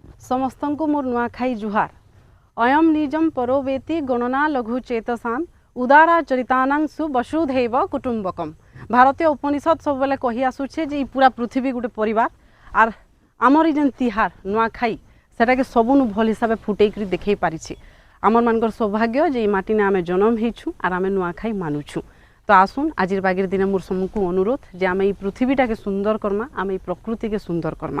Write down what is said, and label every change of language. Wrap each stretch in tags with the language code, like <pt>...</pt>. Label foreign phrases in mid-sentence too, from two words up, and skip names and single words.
<spv>ସମସ୍ତ କୁ ମୋର ନୁଆଖାଇ ଜୁହାର।</spv> <sa>अयम निजम परोवेति गणना लघु चेतसाम उदारा चरितानांशु वसुधैव कुटुंबकम।</sa> <spv>ଭାରତୀୟ ଉପନିଷଦ ସବୁ ବେଳେ କହି ଆସୁଛେ ଯେ ପୂରା ପୃଥିବୀ ଗୋଟେ ପରିବାର ଆର ଆମର ଯେନ ତିହାର ନୁଆଖାଇ ସେଟା କେ ସବୁନୁ ଭଲ ହିସାବ ଫୁଟେକ ଦେଖେଇ ପାରିଛି। ଆମର ମାନକର ସୌଭାଗ୍ୟ ଯେ ମାଟି ନେ ଆମେ ଜନ୍ମ ହେଛୁ ଆର ଆମେ ନୁଆଖାଇ ମାନୁଛୁ। ତ ଆସୁନ ଆଜ ବାଗିର ଦିନ ମୋର ସମୂହ ଅନୁରୋଧ ଯେ ଆମେ ପୃଥିବୀଟା କେ ସୁନ୍ଦର କରମା, ଆମେ ପ୍ରକୃତି କେ ସୁନ୍ଦର କରମା।</spv>